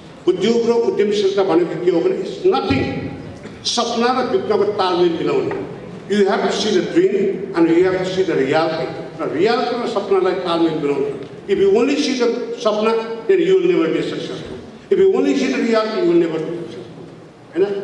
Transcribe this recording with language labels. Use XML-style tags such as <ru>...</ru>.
<ne>उद्योग र उद्यमशीलता भनेको के हो भने</ne> <en>it's nothing,</en> <ne>सपना र विपनाको तालमेल मिलाउने।</ne> <en>You have to see the dream and you have to see the reality.</en> <ne>र रियालिटी र सपनालाई तालमेल मिलाउने।</ne> <en>If you only see the सपना then you will never be successful. If you only see the reality you will never be successful होइन।</en>